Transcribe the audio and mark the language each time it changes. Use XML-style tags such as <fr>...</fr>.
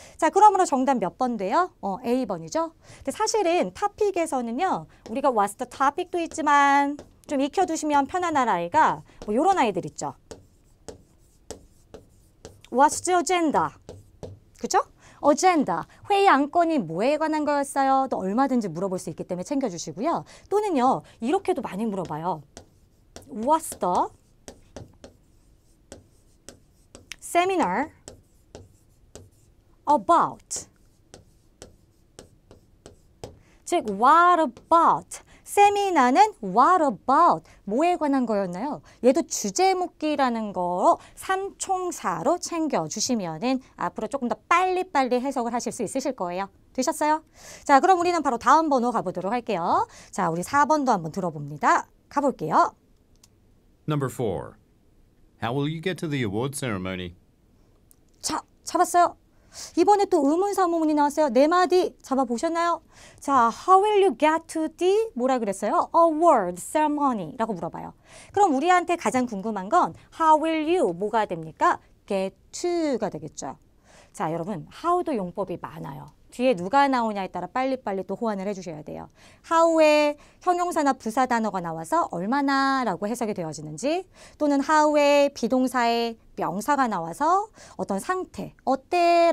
<ko>자, 그러므로 정답 몇 번 돼요? A번이죠. 근데 사실은 토픽에서는요, 우리가 What's the topic도 있지만 좀 익혀두시면 편안한 아이가 뭐 이런 아이들 있죠.</ko> <en>What's the agenda?</en> <ko>그죠? 어젠다, 회의 안건이 뭐에 관한 거였어요? 또 얼마든지 물어볼 수 있기 때문에 챙겨주시고요. 또는요, 이렇게도 많이 물어봐요.</ko> <en>What's the seminar about? 즉, what about?</en> <ko>세미나는</ko> <en>what about?</en> <ko>뭐에 관한 거였나요? 얘도 주제 묻기라는 거 삼총사로 챙겨주시면은 앞으로 조금 더 빨리빨리 해석을 하실 수 있으실 거예요. 되셨어요? 자, 그럼 우리는 바로 다음 번호 가보도록 할게요. 자, 우리 4번도 한번 들어봅니다. 가볼게요.</ko> <en>Number 4. How will you get to the award ceremony?</en> <ko>자, 잡았어요. 이번에 또 의문사문이 나왔어요. 네 마디 잡아보셨나요?</ko> <en>자, how will you get to the</en> <ko>뭐라 그랬어요? award ceremony라고 물어봐요. 그럼 우리한테 가장 궁금한 건</ko> <en>how will you</en> <ko>뭐가 됩니까? get to가 되겠죠. 자, 여러분 how도 용법이 많아요. 뒤에 누가 나오냐에 따라 빨리빨리 또 호환을 해주셔야 돼요. how에 형용사나 부사 단어가 나와서 얼마나 라고 해석이 되어지는지 또는 how에 비동사에 명사가 나와서 어떤 상태, 어때?</ko>